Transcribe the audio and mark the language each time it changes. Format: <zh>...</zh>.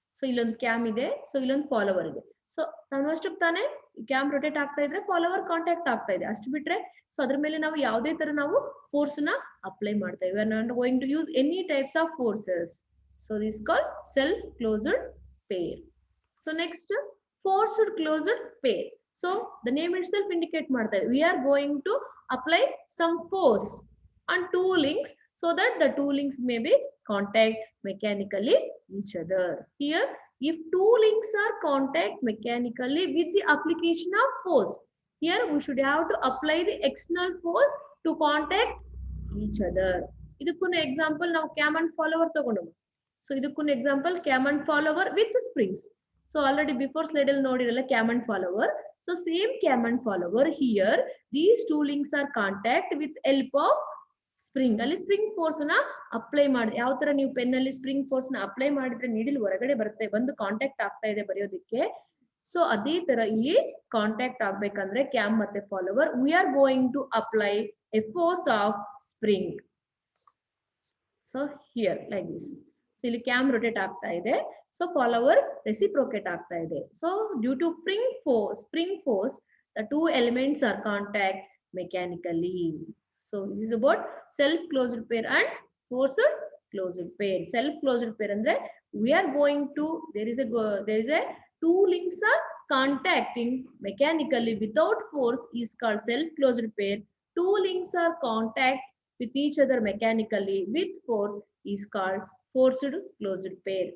<kn>So ಇಲ್ಲೊಂದು cam ಇದೆ, so ಇಲ್ಲೊಂದು ಫಾಲೋವರ್ ಇದೆ.</kn> <en>so ನನ್ನಷ್ಟಕ್ಕೆ</en> <kn>ತಾನೇ ಕ್ಯಾಮ್ ರೊಟೇಟ್ ಆಗ್ತಾ ಇದ್ರೆ ಫಾಲೋವರ್ ಕಾಂಟ್ಯಾಕ್ಟ್ ಆಗ್ತಾ ಇದೆ, ಅಷ್ಟು ಬಿಟ್ರೆ ಸೊ ಅದ್ರ ಮೇಲೆ ನಾವು ಯಾವುದೇ ತರ ನಾವು ಫೋರ್ಸ್ ನ ಅಪ್ಲೈ ಮಾಡ್ತಾ EV.</kn> <en>Not going to use any types of forces. So this called self closed pair. So next, forced closed pair. So the name itself indicate</en> <kn>ಮಾಡ್ತಾ ಇದೆ.</kn> <en>We are going to apply some force on two links so that the two links may be contact mechanically each other. Here, if two links are contact mechanically with the application of force, here we should have to apply the external force to contact each other.</en> <kn>ಇದಕ್ಕೂ example ನಾವು cam and follower ತಗೊಂಡು. So ಇದಕ್ಕೂ example</kn> <en>Cam and follower with springs. So already before slide</en> <kn>ಅಲ್ಲಿ ನೋಡಿರಲ್ಲ</kn> <en>Cam and follower. So same cam and follower here these two links are contact with help of spring.</en> <kn>ಅಲ್ಲಿ spring force ನ apply ಮಾಡಿ, ಯಾವ ತರ ನೀವು pen ಅಲ್ಲಿ spring force ನ apply ಮಾಡಿದ್ರೆ ನೀಡಿಲ್ ಹೊರಗಡೆ ಬರುತ್ತೆ, ಬಂದು ಕಾಂಟ್ಯಾಕ್ಟ್ ಆಗ್ತಾ ಇದೆ ಬರೆಯೋದಕ್ಕೆ. ಸೊ ಅದೇ ತರ ಇಲ್ಲಿ ಕಾಂಟ್ಯಾಕ್ಟ್ ಆಗ್ಬೇಕಂದ್ರೆ ಕ್ಯಾಮ್ ಮತ್ತೆ follower</kn> <en>We are going to apply a force of spring. So here like this.</en> <kn>So ಇಲ್ಲಿ ಕ್ಯಾಮ್ ರೊಟೇಟ್ ಆಗ್ತಾ ಇದೆ, ಸೊ ಫಾಲೋವರ್ ರೆಸಿಪ್ರೋಕೇಟ್ ಆಗ್ತಾ ಇದೆ.</kn> <en>So due to spring force the two elements are contact mechanically. So is about self closed pair and forced closed pair. Self closed pair</en> <kn>ಅಂದ್ರೆ</kn> <en>we are going to there is a two links are contacting mechanically without force is called self closed pair. Two links are contact with each other mechanically with force is called forced closed pair.</en>